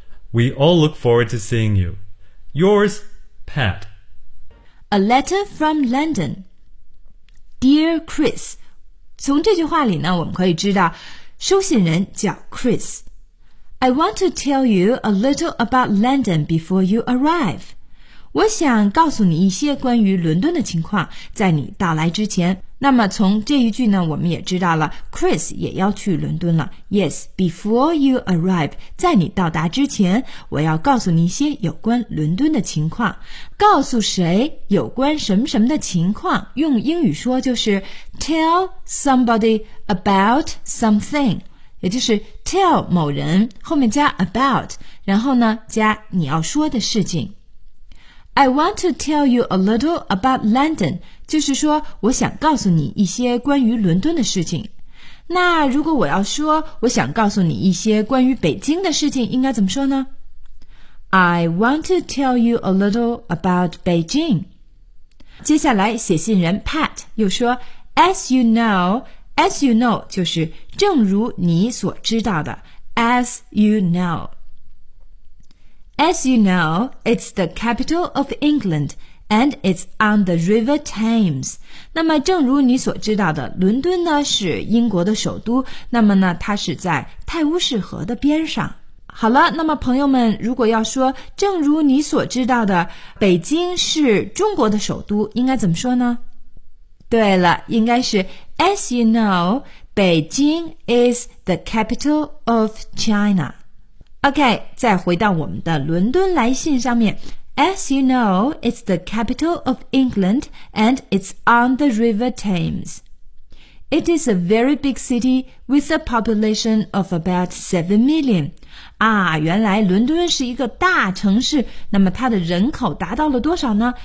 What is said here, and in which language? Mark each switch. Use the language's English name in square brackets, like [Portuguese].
[English] We all look forward to seeing you. Yours, Pat. A letter from London. Dear Chris. [Chinese] 从这句话里呢，我们可以知道，收信人叫 Chris. [English] I want to tell you a little about London before you arrive. [Chinese] 我想告诉你一些关于伦敦的情况，在你到来之前。那么从这一句呢我们也知道了 Chris 也要去伦敦了。 [English] Yes, before you arrive, [Chinese] 在你到达之前我要告诉你一些有关伦敦的情况。告诉谁有关什么什么的情况，用英语说就是 [English] tell somebody about something, [Chinese] 也就是 tell 某人后面加 about, 然后呢加你要说的事情。 [English] I want to tell you a little about London, [Chinese] 就是说我想告诉你一些关于伦敦的事情。那如果我要说我想告诉你一些关于北京的事情应该怎么说呢？ [English] I want to tell you a little about Beijing. [Chinese] 接下来写信人 Pat 又说 [English] As you know [Chinese] 就是正如你所知道的 [English] As you knowAs you know, it's the capital of England, and it's on the River Thames. [Chinese] 那么正如你所知道的，伦敦呢是英国的首都，那么呢它是在泰晤士河的边上。好了，那么朋友们，如果要说正如你所知道的，北京是中国的首都，应该怎么说呢？对了，应该是 [English] As you know, Beijing is the capital of China. [Chinese] OK, 再回到我们的伦敦来信上面。 [English] As you know, it's the capital of England and it's on the River Thames. It is a very big city with a population of about 7 million. [Chinese] 啊，原来伦敦是一个大城市，那么它的人口达到了多少呢？